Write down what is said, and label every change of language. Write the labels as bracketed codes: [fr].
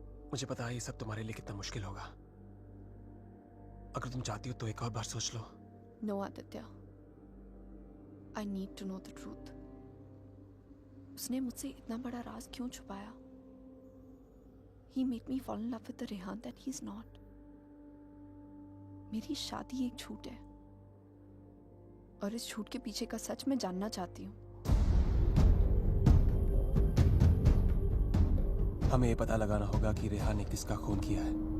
[hi] मुझे पता है ये सब तुम्हारे लिए कितना मुश्किल होगा। अगर तुम चाहती हो तो एक और बार सोच लो। [en] No, Aditya. I need to know the truth। [hi] उसने मुझसे इतना बड़ा राज क्यों छुपाया? [en] He made me fall in love with the Rehan that he's not। [hi] मेरी शादी एक झूठ है, और इस झूठ के पीछे का सच मैं जानना चाहती हूँ। हमें ये पता लगाना होगा कि रेहान ने किसका खून किया है।